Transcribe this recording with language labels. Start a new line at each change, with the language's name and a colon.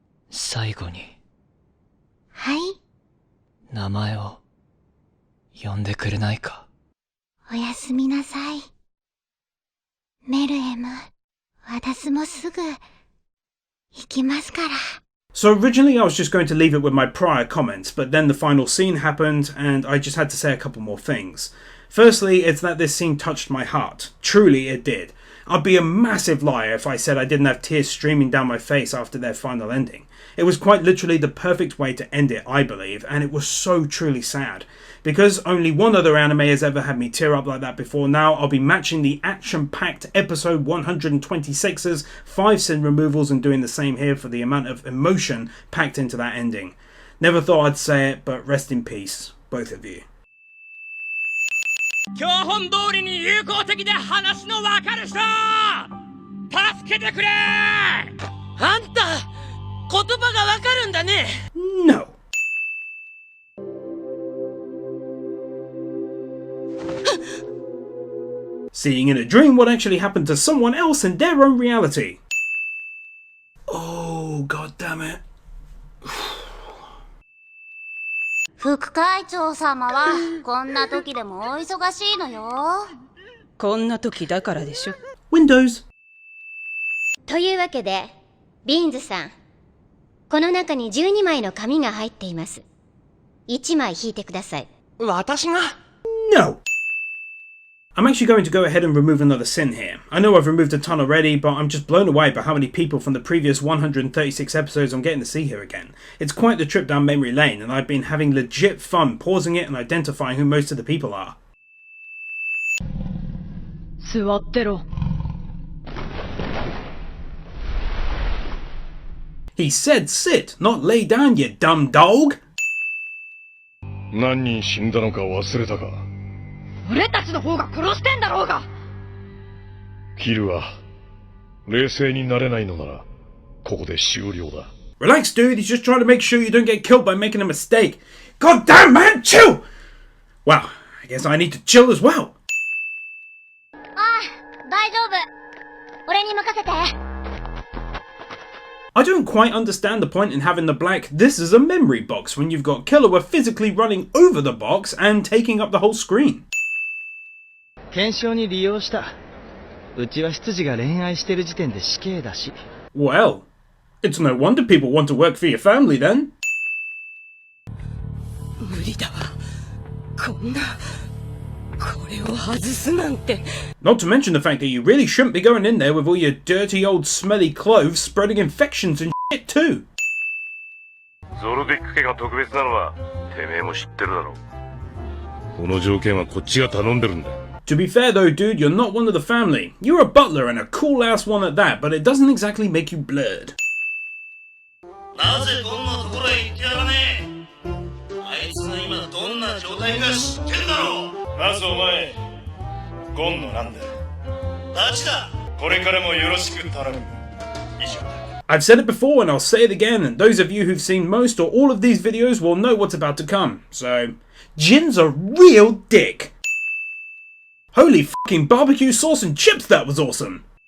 Japanese: 最後に。はい。名前を呼んでくれないか。おやすみなさい。メルエム、私もすぐ行きますから。
English: So originally I was just going to leave it with my prior comments, but then the final scene happened and I just had to say a couple more things. Firstly, it's that this scene touched my heart. Truly it did. I'd be a massive liar if I said I didn't have tears streaming down my face after their final ending. It was quite literally the perfect way to end it, I believe, and it was so truly sad. Because only one other anime has ever had me tear up like that before now, I'll be matching the action-packed episode 126's 5 sin removals and doing the same here for the amount of emotion packed into that ending. Never thought I'd say it, but rest in peace, both of you.
Japanese: 教本通りに友好的で話のわかる人助けてくれ。あんた言葉がわかるんだね。
English: No. Seeing in a dream what actually happened to someone else in their own reality. Oh, god damn it.
Japanese: 副会長様はこんな時でもお忙しいのよ。こんな時だからでしょ。
English: Windows.
Japanese: というわけで、ビーンズさん、この中に12枚の紙が入っています。 1枚引いてください。私が
English: No. I'm actually going to go ahead and remove another sin here. I know I've removed a ton already, but I'm just blown away by how many people from the previous 136 episodes I'm getting to see here again. It's quite the trip down memory lane, and I've been having legit fun pausing it and identifying who most of the people are.
Japanese: 座ってろ。
English: He said sit, not lay down, you dumb dog!
Japanese: 何人死んだのか忘れたか。俺たちの方が殺してんだろうが。キルは冷静になれないのならここで終了だ。
English: Relax, dude. He's just trying to make sure you don't get killed by making a mistake. God damn, man, chill! Wow, I guess I need to chill as well.
Japanese: ああ、大丈夫。俺に任せて。
English: I don't quite understand the point in having the black "this is a memory box" when you've got Killua physically running over the box and taking up the whole screen.
Japanese: 検証に利用した。うちは執事が恋愛してる時点で死刑だし。
English: Well, it's no wonder people want to work for your family then.
Japanese: 無理だわ。こんな、これを外すなんて。
English: Not to mention the fact that you really shouldn't be going in there with all your dirty old smelly clothes spreading infections and shit too.
Japanese: ゾルディック家が特別なのはてめえも知ってるだろ。この条件はこっちが頼んでるんだ。
English: To be fair though, dude, you're not one of the family. You're a butler and a cool-ass one at that, but it doesn't exactly make you blurred.
Japanese: なぜこんなところへ行ってやらねえ。あいつが今どんな状態か知ってるだろう。まずお前、ゴンのなんだ。ダチだ。これからもよろしく頼む。以上だ。
English: I've said it before and I'll say it again, and those of you who've seen most or all of these videos will know what's about to come. So, Jin's a real dick. Holy fucking barbecue sauce and chips, that was awesome.